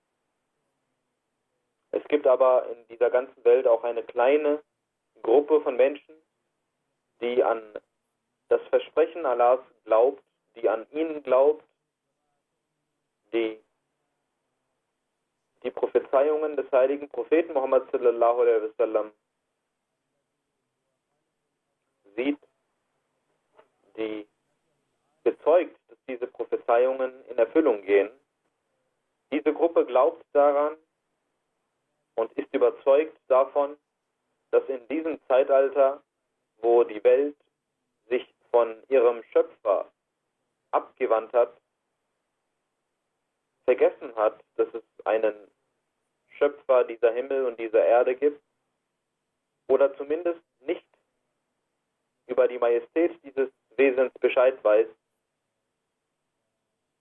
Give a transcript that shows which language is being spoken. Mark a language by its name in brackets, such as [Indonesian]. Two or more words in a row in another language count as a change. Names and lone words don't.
[German] Es gibt aber in dieser ganzen Welt auch eine kleine Gruppe von Menschen, die an das Versprechen Allahs glaubt, die an ihn glaubt, die Prophezeiungen des heiligen Propheten Muhammad [Arabic] صلى الله عليه وسلم [German] sieht, die bezeugt, dass diese Prophezeiungen in Erfüllung gehen. Diese Gruppe glaubt daran und ist überzeugt davon, dass in diesem Zeitalter, wo die Welt sich von ihrem Schöpfer abgewandt hat, vergessen hat, dass es einen Schöpfer dieser Himmel und dieser Erde gibt, oder zumindest nicht über die Majestät dieses Wesens Bescheid weiß,